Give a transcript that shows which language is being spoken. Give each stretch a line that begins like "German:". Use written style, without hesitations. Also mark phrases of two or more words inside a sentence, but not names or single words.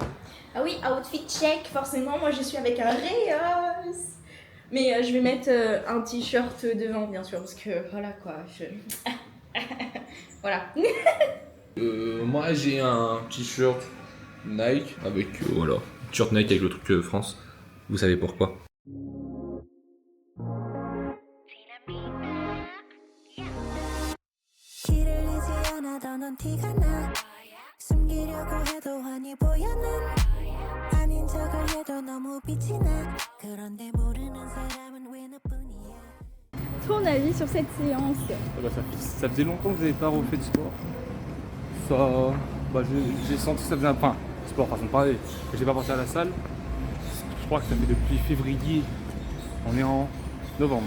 French: Ah oui,
English: outfit check,
French: forcément, moi je suis avec un Reos. Mais je vais mettre un t-shirt devant, bien sûr, parce que voilà quoi. Voilà. Moi j'ai un t-shirt Nike avec voilà, t-shirt Nike avec le truc France. Vous savez pourquoi?
Korean: 길을 잃지 않아도 넌 티가 나 숨기려고 해도 환히 보여 난 아닌 척을 해도 너무 빛이 나 그런데 모르는 사람은 왜 너뿐이야
French: Ton avis sur cette séance? Ça faisait longtemps que j'avais pas refait de sport. Ça, j'ai senti que ça faisait un pain. Sport, façon de parler. Que j'ai pas pensé à la salle. Je crois que ça fait depuis février. On est en novembre.